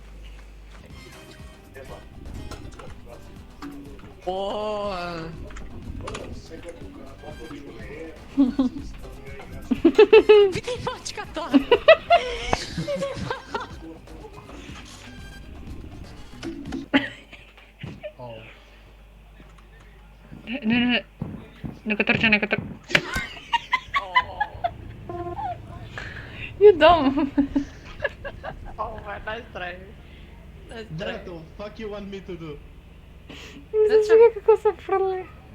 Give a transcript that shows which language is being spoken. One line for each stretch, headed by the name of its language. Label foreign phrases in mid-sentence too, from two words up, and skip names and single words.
Macedonian: О, види мачката! Не. Нека трча.
English: You dumb. Oh man, nice try.
Macedonian: Брато,
English: fuck you want me to do?
Macedonian: Мислам сега како се фрли.